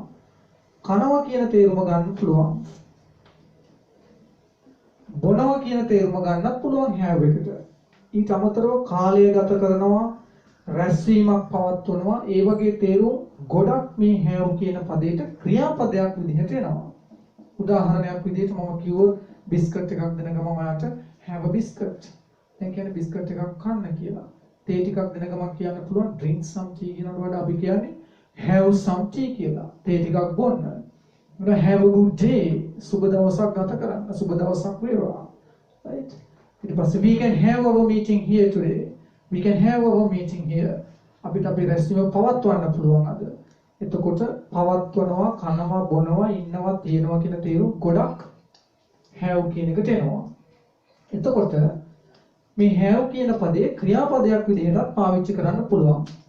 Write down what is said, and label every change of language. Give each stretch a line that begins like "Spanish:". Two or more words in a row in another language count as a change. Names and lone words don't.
Sinhala: කනවා කියන තේරුම ගන්න පුළුවන්. බොනවා කියන තේරුම ගන්නත් පුළුවන් have එකට. ඊට අමතරව කාලය ගත කරනවා, රැස්වීමක් පවත්වනවා, ඒ වගේ තේරුම් ගොඩක් මේ have කියන පදයට ක්‍රියාපදයක් විදිහට එනවා. උදාහරණයක් විදිහට මම කිව්වොත් බිස්කට් එකක් දෙන ගමන් ඔයාට
English: have a biscuit
Sinhala: දැන් කියන්නේ බිස්කට් එකක් කන්න කියලා. තේ ටිකක් දෙන ගමන් කියන්න පුළුවන්
English: drink some tea
Sinhala: කියනකට වඩා අපි කියන්නේ
English: have some tea
Sinhala: කියලා. තේ ටිකක් බොන්න. මොකද
English: have a good day.
Sinhala: සුබ දවසක් ගත කරන්න. සුබ දවසක් වේවා.
English: right?
Sinhala: ඊට පස්සේ
English: we can have our meeting here today. We can have our meeting here.
Sinhala: අපිට අපේ රැස්වීම පවත්වන්න පුළුවන් අද. එතකොට පවත්වනවා, කනවා, බොනවා, ඉන්නවා, තියනවා කියන තේරුම් ගොඩක් have කියන එකට එනවා. එතකොට මේ have කියන පදේ ක්‍රියාපදයක් විදිහට පාවිච්චි කරන්න පුළුවන්.